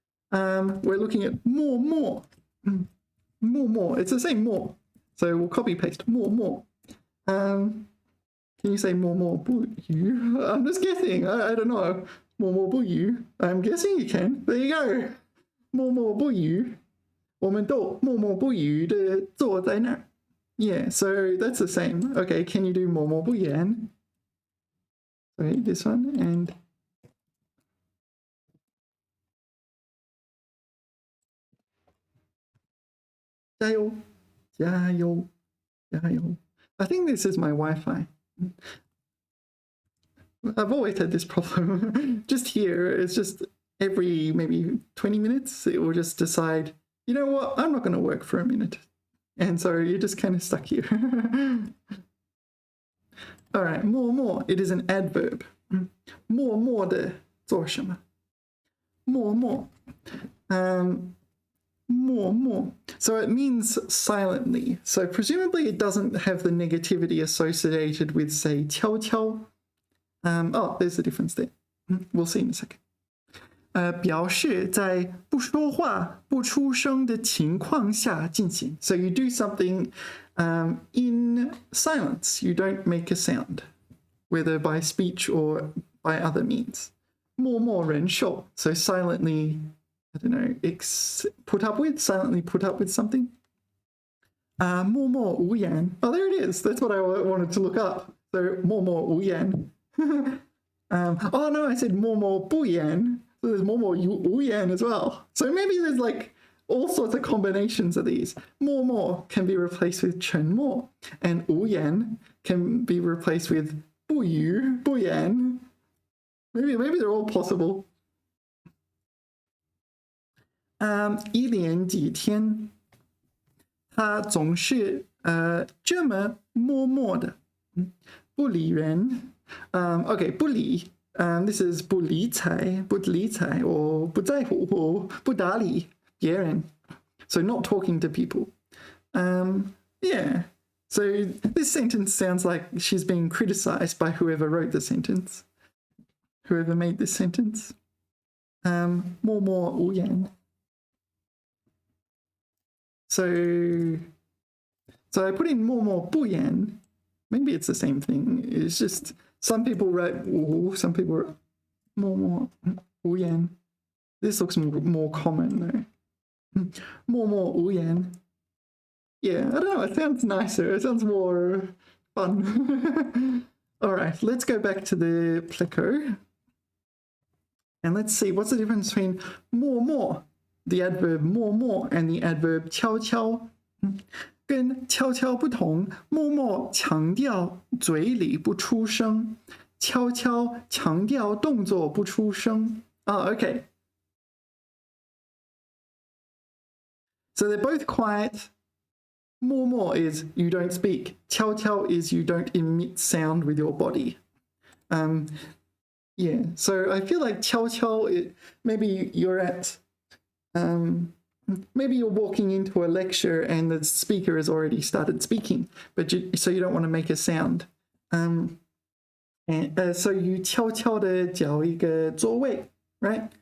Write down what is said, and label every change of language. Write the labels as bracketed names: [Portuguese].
[English] We're looking at 默默 it's the same 默 so we'll copy paste 默默 can you say [Chinese] 默默不语 [English] I'm just guessing. I don't know. [Chinese] 默默不语 [English] I'm guessing you can. There you go. [Chinese] 默默不语我们都默默不语的坐在那儿 [English] Yeah, so that's the same. Okay, can you do [Chinese] 默默不言 [English] Sorry, this one, and [Chinese] 加油, 加油, 加油. [English] I think this is my Wi-Fi. I've always had this problem. Just here, it's just every maybe 20 minutes, it will just decide, you know what, I'm not going to work for a minute. And so you're just kind of stuck here. All right, 默默, it is an adverb. [Chinese] 默默地做什么?默默. [English] 默默.So it means silently. So presumably it doesn't have the negativity associated with, say, 悄悄. Oh, there's the difference there. We'll see in a second. [Chinese] 表示在不说话、不出声的情况下进行. [English] So you do something in silence. You don't make a sound, whether by speech or by other means. [Chinese] 默默忍受. [English] So silently, I don't know, silently put up with something. [Chinese] 默默无言. [English] Oh, there it is. That's what I wanted to look up. So 默默无言. Oh no, I said 默默不言. So there's 默默无言 as well. So maybe there's like all sorts of combinations of these. 默默 can be replaced with 沉默, and 无言 can be replaced with 不语, 不言. Maybe they're all possible. [Chinese] 一连几天，他总是这么默默的，不理人。 [English] Okay, 不理. This is [Chinese] 不理睬 or 不在乎 or 不搭理别人. [English] So not talking to people. Yeah. So this sentence sounds like she's being criticized by whoever wrote the sentence. Whoever made this sentence. 默默无言. So I put in 默默不言. Maybe it's the same thing. It's just some people write 无, some people write 默默无言. This looks more common though. 默默无言. Yeah, I don't know. It sounds nicer. It sounds more fun. All right, let's go back to the pleco. And let's see, what's the difference between 默默, the adverb 默默, and the adverb 悄悄? [Chinese] 跟悄悄不同，默默强调嘴里不出声，悄悄强调动作不出声。 [English] Oh, okay. So they're both quiet. 默默 is you don't speak. 悄悄 is you don't emit sound with your body. Yeah, so I feel like 悄悄, maybe you're at... maybe you're walking into a lecture and the speaker has already started speaking, so you don't want to make a sound. So you [Chinese] 悄悄地找一个座位, [English] right?